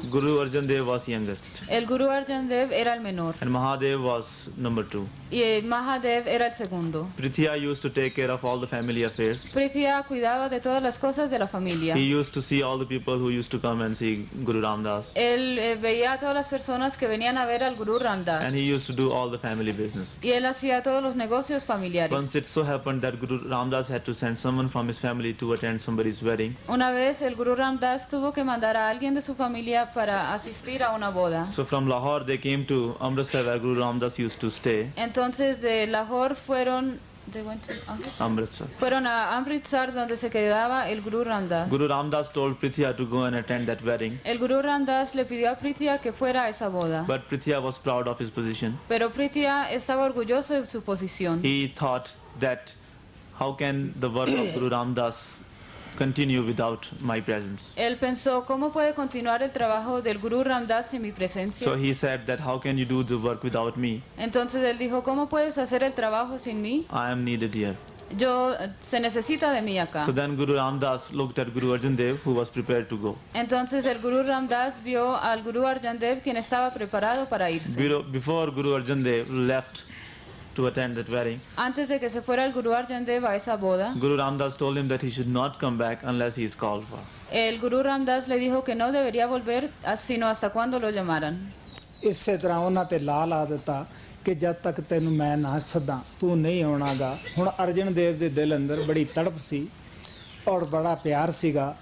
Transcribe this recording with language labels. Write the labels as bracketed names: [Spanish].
[English] Guru Arjan Dev was youngest. [Spanish] El Guru Arjan Dev era el menor. [English] And Mahadev was number 2. [Spanish] Y Mahadev era el segundo. [English] Prithia used to take care of all the family affairs. [Spanish] Prithia cuidaba de todas las cosas de la familia. [English] He used to see all the people who used to come and see Guru Ramdas. [Spanish] Él veía a todas las personas que venían a ver al Guru Ramdas. [English] And he used to do all the family business. [Spanish] Y él hacía todos los negocios familiares. [English] Once it so happened that Guru Ramdas had to send someone from his family to attend somebody's wedding. [Spanish] Una vez el Guru Ramdas tuvo que mandar a alguien de su familia para asistir a una boda. [English] So from Lahore they came to Amritsar where Guru Ramdas used to stay. [Spanish] Entonces de Lahore fueron Amritsar. Fueron a Amritsar donde se quedaba el Guru Ramdas. [English] Guru Ramdas told Prithia to go and attend that wedding. [Spanish] El Guru Ramdas le pidió a Prithia que fuera a esa boda. [English] But Prithia was proud of his position. [Spanish] Pero Prithia estaba orgulloso de su posición. [English] He thought that how can the work of Guru Ramdas continue without my presence? [Spanish] Él pensó, ¿cómo puede continuar el trabajo del Guru Ramdas sin mi presencia? [English] So he said that how can you do the work without me? [Spanish] Entonces él dijo, ¿cómo puedes hacer el trabajo sin mí? [English] I am needed here. [Spanish] Se necesita de mí acá. [English] So then Guru Ramdas looked at Guru Arjan Dev who was prepared to go. [Spanish] Entonces el Guru Ramdas vio al Guru Arjan Dev quien estaba preparado para irse. [English] Before Guru Arjan Dev left to attend that wedding, [Spanish] antes de que se fuera el Guru Arjan Dev a esa boda, [English] Guru Ramdas told him that he should not come back unless he is called for. [Spanish] El Guru Ramdas le dijo que no debería volver sino hasta cuando lo llamaran. [Punjabi] ਇਸੇ ਤਰ੍ਹਾਂ ਉਹਨਾਂ ਤੇ ਲਾ ਦਿੱਤਾ ਕਿ ਜਦ ਤੱਕ ਤੈਨੂੰ ਮੈਂ ਨਾ ਸੱਦਾਂ ਤੂੰ ਨਹੀਂ ਆਉਣਾਗਾ. ਹੁਣ ਅਰਜਨ ਦੇਵ ਦੇ ਦਿਲ ਅੰਦਰ ਬੜੀ ਤੜਪ ਸੀ ਔਰ ਬੜਾ ਪਿਆਰ ਸੀਗਾ.